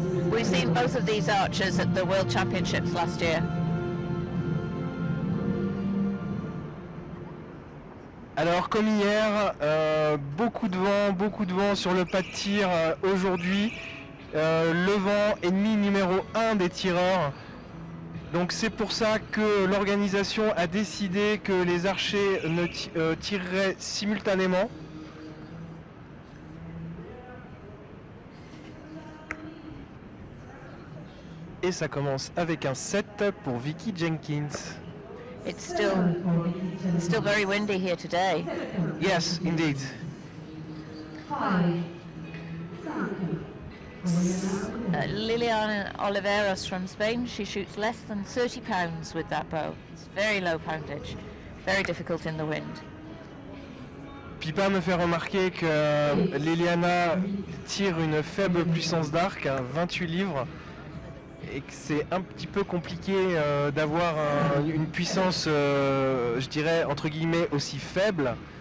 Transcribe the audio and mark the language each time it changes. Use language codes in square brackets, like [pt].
[en] We've seen both of these archers at the World Championships last year. [fr] Alors comme hier, beaucoup de vent sur le pas de tir aujourd'hui. Le vent ennemi numéro 1 des tireurs. Donc c'est pour ça que l'organisation a décidé que les archers ne tireraient simultanément. Et ça commence avec un 7 pour Vicky Jenkins. [en] It's still very windy here today. Yes, indeed. Liliana Oliveros from Spain, she shoots less than 30 pounds with that bow. It's very low poundage, very difficult in the wind. [fr] Pipa me fait remarquer que Liliana tire une faible puissance d'arc, 28 livres, et que c'est un petit peu compliqué d'avoir une puissance, je dirais, entre guillemets, aussi faible.